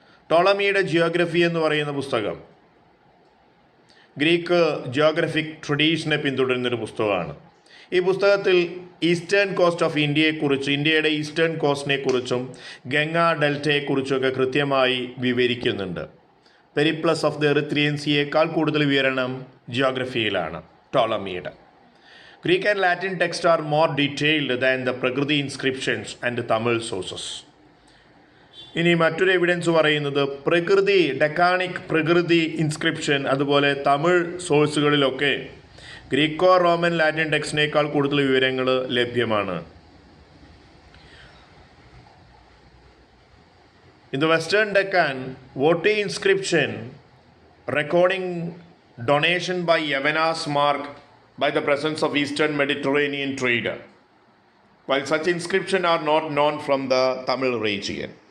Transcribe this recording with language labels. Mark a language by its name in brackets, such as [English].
[Malayalam] ടോളമിയുടെ geography എന്ന് പറയുന്ന പുസ്തകം ഗ്രീക്ക് ജിയോഗ്രഫിക് ട്രഡീഷനെ പിന്തുടരുന്നൊരു പുസ്തകമാണ്. ഈ പുസ്തകത്തിൽ [English] eastern coast of [Malayalam] ഇന്ത്യയെക്കുറിച്ച്, ഇന്ത്യയുടെ ഈസ്റ്റേൺ കോസ്റ്റിനെക്കുറിച്ചും ഗംഗാ ഡെൽറ്റയെക്കുറിച്ചൊക്കെ കൃത്യമായി വിവരിക്കുന്നുണ്ട്. പെരിപ്ലസ് ഓഫ് ദ എറിത്രിയൻ സീയേക്കാൾ കൂടുതൽ വിവരണം ജിയോഗ്രഫിയിലാണ് ടോളമിയുടെ. [English] Greek and Latin texts are more detailed than the Prakriti inscriptions and Tamil sources. [Malayalam] ഇനി മറ്റൊരു എവിഡൻസ് പറയുന്നത് പ്രകൃതി ഡെക്കാണിക് പ്രകൃതി ഇൻസ്ക്രിപ്ഷൻ അതുപോലെ തമിഴ് സോഴ്സുകളിലൊക്കെ ഗ്രീക്കോ റോമൻ ലാറ്റിൻ ടെക്സ്റ്റിനേക്കാൾ കൂടുതൽ വിവരങ്ങൾ ലഭ്യമാണ്. [English] In the Western Deccan, Voti inscription recording donation by Yavanas mark by the presence of Eastern Mediterranean trader, while such inscriptions are not known from the Tamil region.